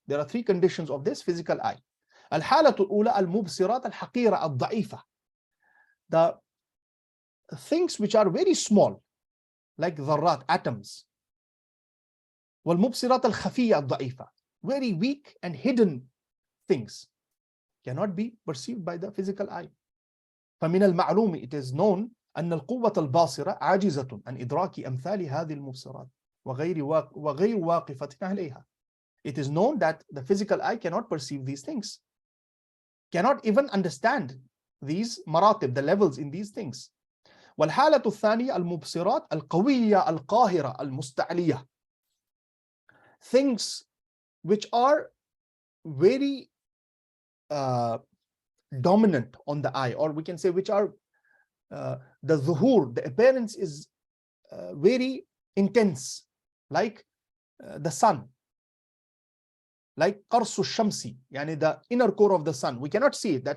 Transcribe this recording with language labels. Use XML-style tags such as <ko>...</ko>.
<en>There are three conditions of this physical eye.</en> <ar>الحالة الأولى المبصرات الحقيرة الضعيفة,</ar> <en>the things which are very small, like ذرات, atoms.</en> <ar>والمبصرات الخفية الضعيفة,</ar> <en>very weak and hidden things, cannot be perceived by the physical eye.</en> <ar>فمن المعلوم,</ar> <en>it is known,</en> <ar>أن القوة الباصرة عاجزة عن إدراك أمثال هذه المبصرات وغير واقفة عليها.</ar> <en>It is known that the physical eye cannot perceive these things, cannot even understand these maratib, the levels in these things.</en> <ar>والحالة الثانية المبصرات القوية القاهرة المستعلية,</ar> <en>things which are very dominant on the eye, or we can say which are the zuhur, the appearance is very intense, like the sun, like</en> <ar>qarsu shamsi,</ar> <en>yani the inner core of the sun. We cannot see it.</en>